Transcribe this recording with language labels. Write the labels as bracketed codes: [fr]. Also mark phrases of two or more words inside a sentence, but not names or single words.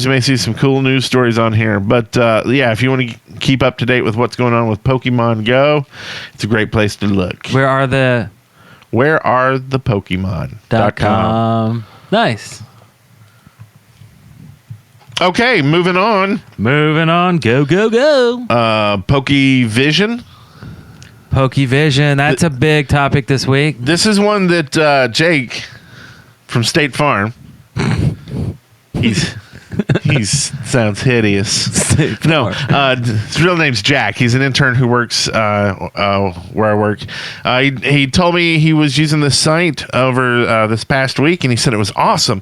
[en] You may see some cool news stories on here. But yeah, if you want to keep up to date with what's going on with Pokemon Go, it's a great place to look. Where are the Pokemon.com. Nice. Okay, moving on. Go, go, go. Pokéy Vision. Pokéy Vision. That's a big topic this week. This is one that Jake from State Farm. He sounds hideous. No, his real name's Jack. He's an intern who works where I work. He told me he was using this site over this past week, and he said it was awesome.